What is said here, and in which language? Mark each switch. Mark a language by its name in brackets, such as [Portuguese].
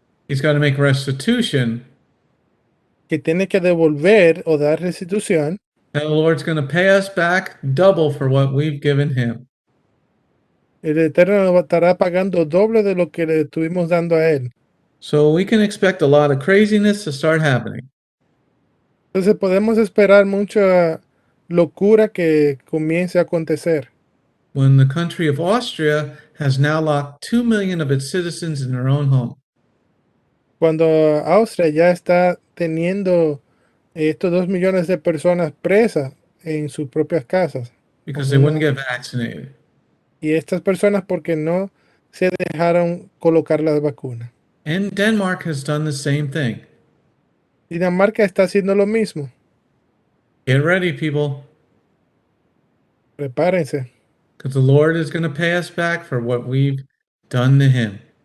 [English] he's got to make restitution. [Spanish] que tiene que devolver o dar restitución. [English] And the Lord's going to pay us back double for what we've given him. [Spanish] El Eterno nos estará pagando doble de lo que le estuvimos dando a él. [English] So we can expect a lot of craziness to start happening. [Spanish] Entonces podemos esperar mucha locura que comience a acontecer. [English] When the country of Austria has now locked 2 million of its citizens in their own home. [Spanish] Cuando Austria ya está teniendo estos 2 millones de personas presas en sus propias casas. [English] Because they wouldn't get vaccinated. [Spanish] Y estas personas porque no se dejaron colocar las vacunas. [English] And Denmark has done the same thing. [Spanish] Dinamarca está haciendo lo mismo. [English] Get ready, people. [Spanish] Prepárense. [English] Because the Lord is going to pay us back for what we've done to him.